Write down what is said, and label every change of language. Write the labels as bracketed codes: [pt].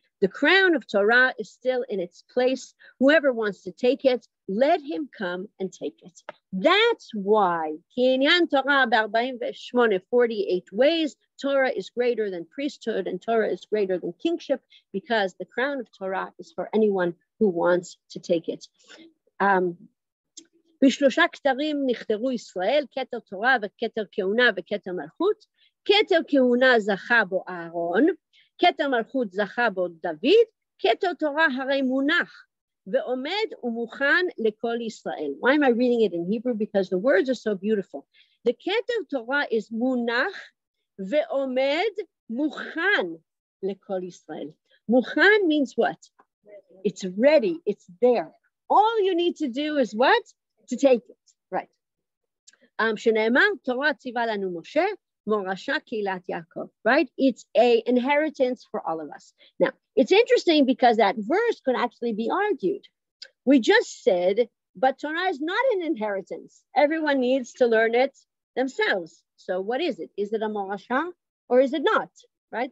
[en] The crown of Torah is still in its place. Whoever wants to take it, let him come and take it. That's why, Kinyan Torah 48 ways, Torah is greater than priesthood and Torah is greater than kingship, because the crown of Torah is for anyone who wants to take it. [he] בשלושה כתרים נכתרו ישראל, כתר תורה וכתר כהונה וכתר מלכות. כתר כהונה זכה בו אהרון, כתר מלכות זכה בו דוד, כתר תורה הרי מונח ועומד ומוכן לכל ישראל. [en] Why am I reading it in Hebrew? Because the words are so beautiful. The כתר תורה is מונח ועומד מוכן לכל ישראל. מוכן means what? It's ready, it's there. All you need to do is what? To take it, right? [he] שנאמר, תורה ציווה לנו משה, מורשה קהילת יעקב, right? [en] It's an inheritance for all of us. Now, it's interesting because that verse could actually be argued. We just said, but Torah is not an inheritance. Everyone needs to learn it themselves. So what is it? Is it a morasha or is it not? right?